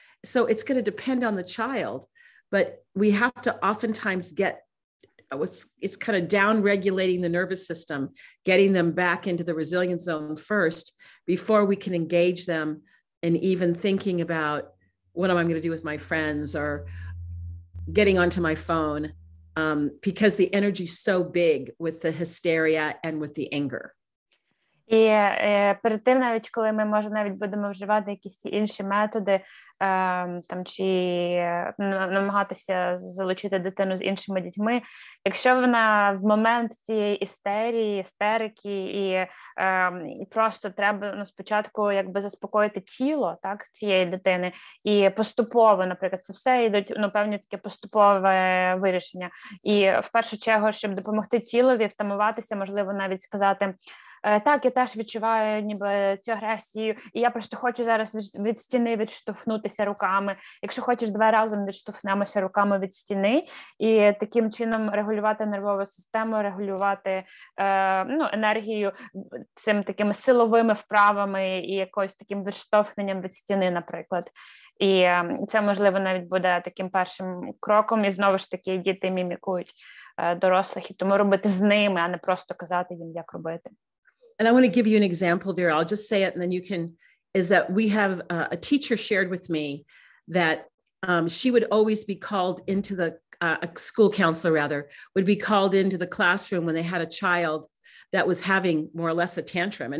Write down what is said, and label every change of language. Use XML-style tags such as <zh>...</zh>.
<en>So it's going to depend on the child, but we have to oftentimes it's kind of down regulating the nervous system, getting them back into the resilience zone first before we can engage them in even thinking about what am I going to do with my friends or getting onto my phone, because the energy is so big with the hysteria and with the anger.</en> <uk>І перед тим, навіть коли ми, може, навіть будемо вживати якісь інші методи, там, чи намагатися залучити дитину з іншими дітьми, якщо вона в момент цієї істерики і просто треба спочатку якби заспокоїти тіло, так, цієї дитини, і поступово, наприклад, це все йдуть, певні таке поступове вирішення. І в першу чергу, щоб допомогти тілові втамуватися, можливо, навіть сказати, так, я теж відчуваю ніби цю агресію, і я просто хочу зараз від стіни відштовхнутися руками. Якщо хочеш, давай разом відштовхнемося руками від стіни, і таким чином регулювати нервову систему, регулювати енергію цим такими силовими вправами і якось таким відштовхненням від стіни, наприклад. І це, можливо, навіть буде таким першим кроком, і знову ж таки діти мімікують дорослих, і тому робити з ними, а не просто казати їм, як робити.</uk> <en>And I want to give you an example, Vera. I'll just say it and then you can, is that we have a teacher shared with me that she would always be called into a school counselor rather, would be called into the classroom when they had a child that was having more or less a tantrum.</en>